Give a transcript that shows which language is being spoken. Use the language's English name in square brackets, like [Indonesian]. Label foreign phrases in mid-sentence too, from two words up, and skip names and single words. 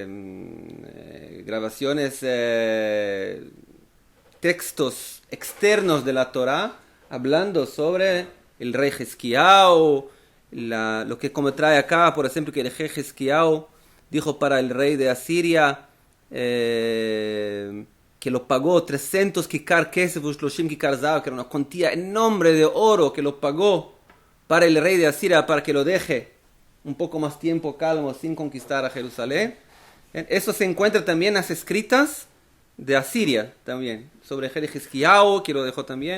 [Spanish] Grabaciones, textos externos de la Torá, hablando sobre el rey Hizkiyahu, lo que como trae acá, por ejemplo, que el rey Hizkiyahu dijo para el rey de Asiria que lo pagó 300 [Hebrew] ככר כסף ו 30 ככר זהב, [Spanish] que era una cuantía enorme de oro que lo pagó para el rey de Asiria para que lo deje un poco más tiempo calmo sin conquistar a Jerusalén. Eso se encuentra también en las escritas de Asiria también, sobre el rey Hizkiyahu, que lo dejó también.